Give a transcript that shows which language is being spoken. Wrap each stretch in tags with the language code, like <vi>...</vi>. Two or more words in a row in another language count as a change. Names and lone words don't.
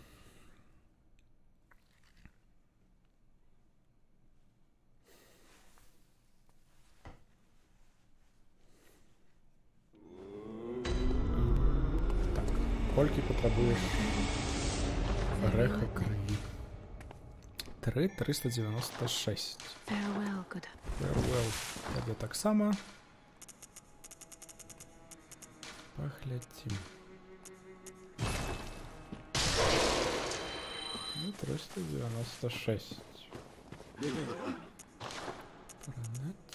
<be>Колькі патрабуеш рэха крыві? 396.</be> <en>Farewell, good. Farewell.</en> <be>Табе таксама. Паглядзім. 396. Прадаць.</be>